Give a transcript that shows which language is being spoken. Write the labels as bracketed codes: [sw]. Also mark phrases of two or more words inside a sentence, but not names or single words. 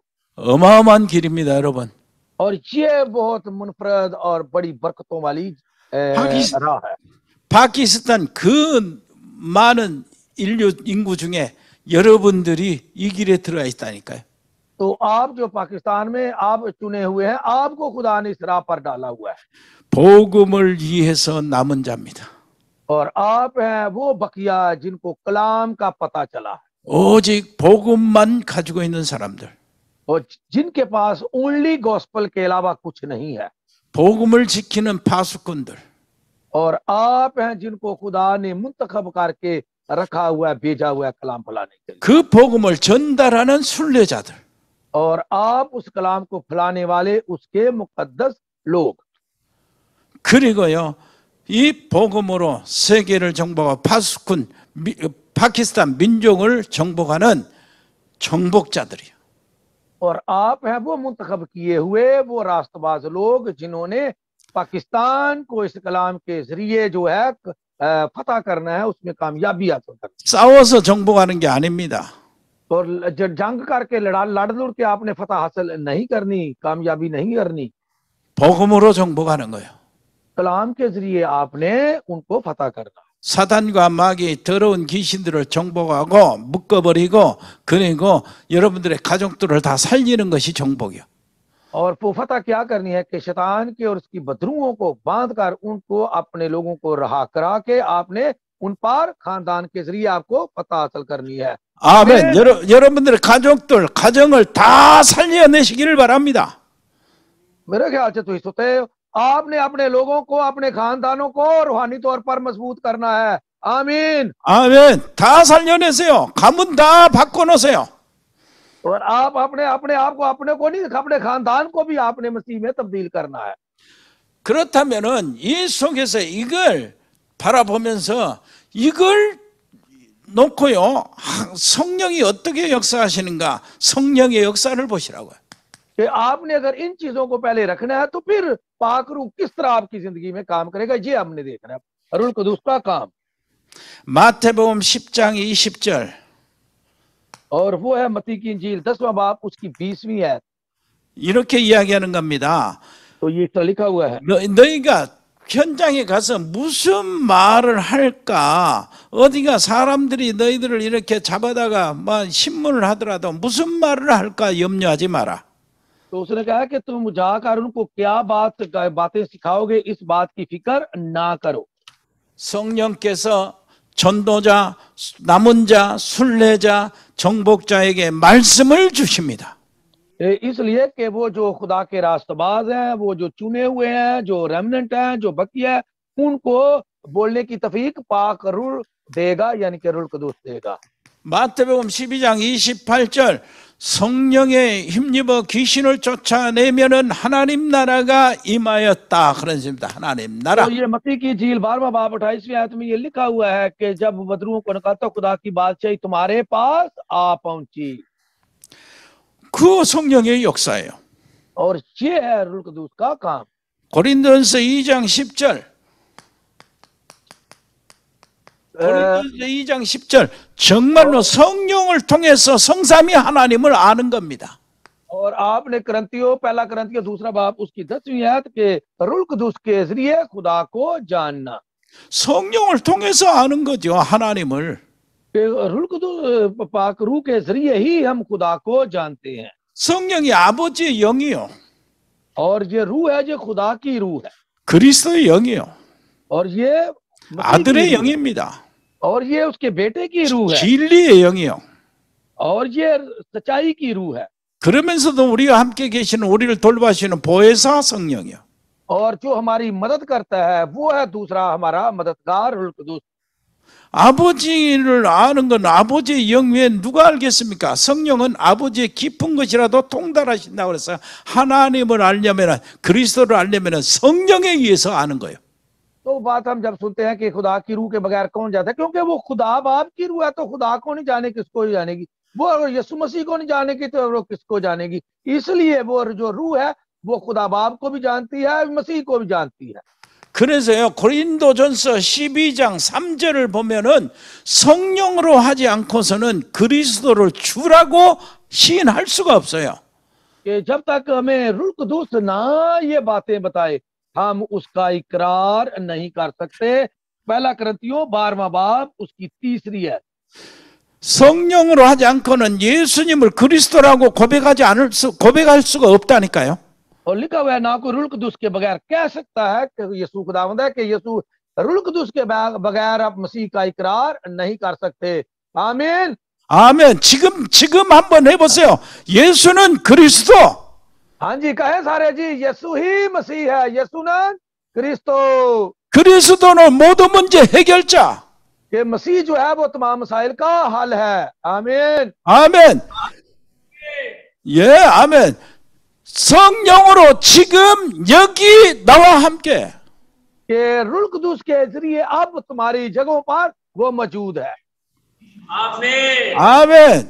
[ko] 어마어마한 길입니다, 여러분. [ur] اور یہ بہت منفرد اور بڑی برکتوں والی راہ ہے. [ko] 파키스탄 그 많은 인구 중에 여러분들이 이 길에 들어와 있다니까요. [ur] تو آپ جو پاکستان میں آپ چنے ہوئے ہیں، آپ کو خدا نے اس راہ پر ڈالا ہوا ہے. [ko] 복음을 위해서 남은 자입니다. [ur] اور آپ ہیں وہ بقیہ جن کو کلام کا پتا چلا ہے, [ko] 오직 복음만 가지고 있는 사람들. [ur] اور جن کے پاس [en] only gospel [ur] کے علاوہ کچھ نہیں ہے. [ko] 복음을 지키는 파수꾼들. [ur] اور آپ ہیں جن کو خدا نے منتخب کر کے رکھا ہوا ہے، بھیجا ہوا ہے کلام پھیلانے کے لیے. [ko] 그 복음을 전달하는 순례자들. [ur] اور آپ اس کلام کو پھیلانے والے اس کے مقدس لوگ. [ko] 그리고요, 이 복음으로 세계를 정복하고 파수꾼 파키스탄 민족을 정복하는 정복자들이요. [ur] اور آپ ہیں وہ منتخب کیے ہوئے وہ راستباز لوگ جنہوں نے پاکستان کو اس کلام کے ذریعے جو ہے فتح کرنا ہے، اس میں کامیابی حاصل کرنا. [ko] 싸워서 정복하는 게 आ닙니다. [ur] اور جنگ کر کے لڑ کے آپ نے فتح حاصل نہیں کرنی، کامیابی نہیں کرنی. [ko] 복음으로 정복하는 거예요. [ur] کلام کے ذریعے آپ نے ان کو فتح کرنا. [ko] 사단과 마귀 더러운 귀신들을 정복하고 묶어버리고 그리고 여러분들의 가족들을 다 살리는 것이 정복이요. [ur] اور وہ فتح کیا کرنی ہے کہ شیطان کی اور اس کی بدروحوں کو باندھ کر ان کو اپنے لوگوں کو رہا کرا کے آپ نے ان پر خاندان کے ذریعے آپ کو فتح حاصل کرنی ہے. [ko] 아멘. 여러분들의 가족들, 가정을 다 살려내시기를 바랍니다. [ur] میرے خیال سے تو اس ہوتے آپ نے اپنے لوگوں کو، اپنے خاندانوں کو روحانی طور پر مضبوط کرنا ہے. आमीन। [ko] 아멘. 다 살려내세요. 가문 다 바꿔놓으세요. [ur] اور آپ اپنے آپ کو، اپنے کو نہیں، اپنے خاندان کو بھی آپ نے مسیح میں تبدیل کرنا ہے. [ko] 그렇다면은 이 속에서 이걸 바라보면서 이걸 놓고요, 성령이 어떻게 역사하시는가, 성령의 역사를 보시라고요. [ur] کہ آپ نے اگر ان چیزوں کو پہلے رکھنا ہے تو پھر پاک روح کس طرح آپ کی زندگی میں کام کرے گا، یہ ہم نے دیکھنا ہے. رل قدوس کا کام. [ko] 마태복음 10장 20절. [ur] اور وہ ہے متی کی انجیل 10واں باب اس کی 20ویں ہے. [ko] 이렇게 이야기하는 겁니다. [ur] تو یہ تو لکھا ہوا ہے, [ko] 너희가 현장에 가서 무슨 말을 할까? 어디가 사람들이 너희들을 이렇게 잡아다가 막 신문을 하더라도 무슨 말을 할까 염려하지 마라. [ur] تو اس نے کہا کہ تم جا کر ان کو کیا باتیں سکھاؤ گے، اس بات کی فکر نہ کرو. [ko] 성령께서 전도자, 남은 자, 순례자, 정복자에게 말씀을 주십니다. [ur] اس لیے کہ وہ جو خدا کے راستباز ہیں، وہ جو چنے ہوئے ہیں، جو ریمننٹ ہیں، جو بقیہ ہے، ان کو بولنے کی توفیق پاک روح دے گا، یعنی کہ روح قدوس دے گا. [ko] 마태복음 12장 28절 성령에 힘입어 귀신을 쫓아내면은 하나님 나라가 임하였다 그런 것입니다. 하나님 나라. [ur] تو یہ متی کی جھیل 12واں باب 28ویں آیت میں یہ لکھا ہوا ہے کہ جب بدروحوں کو نکالتا خدا کی بادشاہی تمہارے پاس آ پہنچی, [ko] 그 성령의 역사예요. [ur] اور یہ ہے روح قدوس کا کام. [ko] 고린도전서 2장 10절. 고린도전서 2장 10절. 정말로 성령을 통해서 성삼위 하나님을 아는 겁니다. [ur] اور آپ نے کرنتیوں پہلا کرنتیوں دوسرا باب اس کی 10ویں آیت کے روح قدوس کے ذریعے خدا کو جاننا. [ko] 성령을 통해서 아는 거죠, 하나님을. [ur] روح قدوس پاک روح کے ذریعے ہی ہم خدا کو جانتے ہیں. [ko] 성령이 아버지의 영이요. [ur] اور یہ روح ہے، جو خدا کی روح ہے, [ko] 그리스도의 영이요. [ur] اور یہ [ko] 아들의 영입니다. [ur] اور یہ اس کے بیٹے کی روح ہے, [ko] 진리의 영이요. [ur] اور یہ سچائی کی روح ہے. [ko] 그러면서도 우리와 함께 계시는 우리를 돌봐주시는 보혜사 성령이요. [ur] اور جو ہماری مدد کرتا ہے وہ ہے دوسرا ہمارا مددگار روح قدوس. [ko] 아버지를 아는 건 아버지의 영 외에 누가 알겠습니까? 성령은 아버지의 깊은 것이라도 통달하신다고 그래서 하나님을 알려면, 그리스도를 알려면 성령에 의해서 아는 거예요. [ur] تو بات ہم جب سنتے ہیں کہ خدا کی روح کے بغیر کون جاتا ہے، کیونکہ وہ خدا باپ کی روح ہے، تو خدا کو نہیں جانے کس کو ہی جانے گی، وہ یسوع مسیح کو نہیں جانے گی تو وہ کس کو جانے گی. اس لیے وہ جو روح ہے وہ خدا باپ کو بھی جانتی ہے، مسیح کو بھی جانتی ہے. [ko] 그래서요, 고린도전서 12장 3절을 보면은 성령으로 하지 않고서는 그리스도를 주라고 시인할 수가 없어요. [ur] کہ جب تک ہمیں روح قدوس نہ یہ باتیں بتائے ہم اس کا اقرار نہیں کر سکتے. پہلا کرنتیوں 12واں باب اس کی 3ری ہے. [ko] 성령으로 하지 않고는 예수님을 그리스도라고 고백할 수가 없다니까요. [ur] اور لکھا ہوا ہے نہ کوئی روح قدوس کے بغیر کہہ سکتا ہے کہ یسوع خداوند ہے، کہ یسوع روح قدوس کے بغیر آپ مسیح کا اقرار نہیں کر سکتے. आमीन [ko] 아멘. 지금 한번 해보세요. 예수는 그리스도. [ur] ہاں جی، کہے سارے جی، یسوع ہی مسیح ہے، یسوع نے کرستو. [ko] 그리스도는 모든 문제 해결자. [ur] کہ مسیح جو ہے وہ تمام مسائل کا حل ہے. आमीन [ko] 아멘. 예, 아멘. 성령으로 지금 여기 나와 함께. [ur] کہ روح قدوس کے ذریعے اب تمہاری جگہوں پر وہ موجود ہے. आमीन। [ko] 아멘.